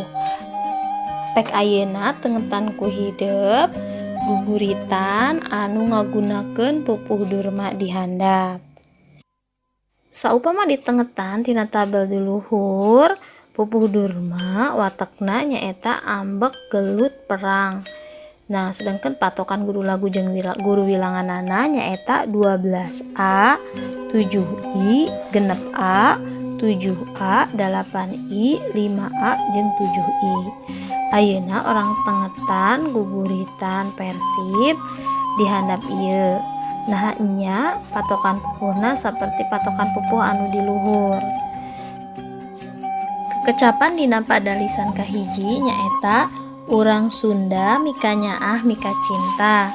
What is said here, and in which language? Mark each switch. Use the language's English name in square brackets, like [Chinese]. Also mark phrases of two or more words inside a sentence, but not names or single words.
[Sundanese] Pek ayeuna tengetan ku hideup guguritan anu ngagunakeun pupuh durma di handap. Saupama ditengetan tina tabel di luhur, pupuh durma watekna nyaeta ambek gelut perang. Nah, sedangkan patokan guru lagu jeung guru wilanganana nyaeta 12A, 7I, 6A, 7A, 8I, 5A jeung 7I. Ayeuna orang tengetan guguritan Persib di handap ieu. Nah, nya patokan pupuhna saperti patokan pupuh anu di luhur. Kecapan dina pada lisan kahiji nyaeta urang Sunda mika nyaah mika cinta.